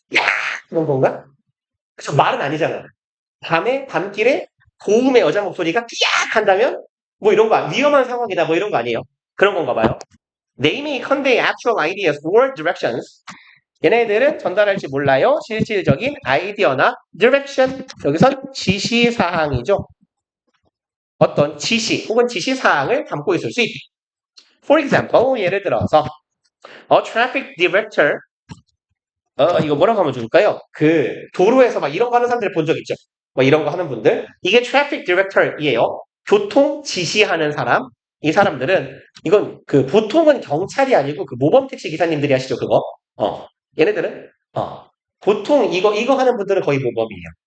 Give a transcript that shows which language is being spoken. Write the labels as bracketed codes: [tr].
[ko] 야, 그런 건가? 그쵸, 말은 아니잖아. 밤길에 고음의 여자 목소리가 삐약 한다면 뭐 이런 거 위험한 상황이다 뭐 이런 거 아니에요? 그런 건가 봐요. [en] They may convey actual ideas or directions. [ko] 얘네들은 전달할지 몰라요. 실질적인 아이디어나 direction. 여기선 지시사항이죠. 어떤 지시 혹은 지시사항을 담고 있을 수 있다. [en] For example, [ko] 예를 들어서 [en] a traffic director. [ko] 이거 뭐라고 하면 좋을까요? 그 도로에서 막 이런 거 하는 사람들 본 적 있죠? 뭐 이런 거 하는 분들. 이게 traffic director이에요. 교통 지시하는 사람. 이 사람들은 이건 그 보통은 경찰이 아니고 그 모범 택시 기사님들이 하시죠, 그거. 얘네들은 보통 이거 하는 분들은 거의 모범이에요.